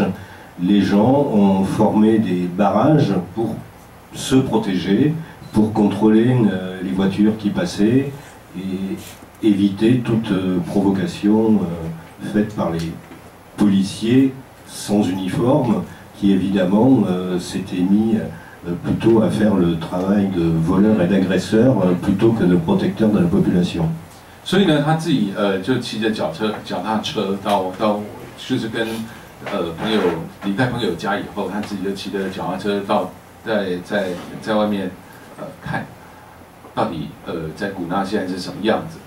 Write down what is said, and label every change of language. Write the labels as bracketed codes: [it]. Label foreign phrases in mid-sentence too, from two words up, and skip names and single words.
[fr] Les gens ont formé des barrages pour se protéger, pour contrôler les voitures qui passaient et éviter toute provocation faite par les policiers sans uniforme qui évidemment s'étaient mis plutôt à faire le travail de voleur et d'agresseur plutôt que de protecteur de la population. [zh] 所以呢，他自己就骑着脚踏车到就是跟朋友离开朋友家以后，他自己就骑着脚踏车到在外面看，到底在古纳现在是什么样子。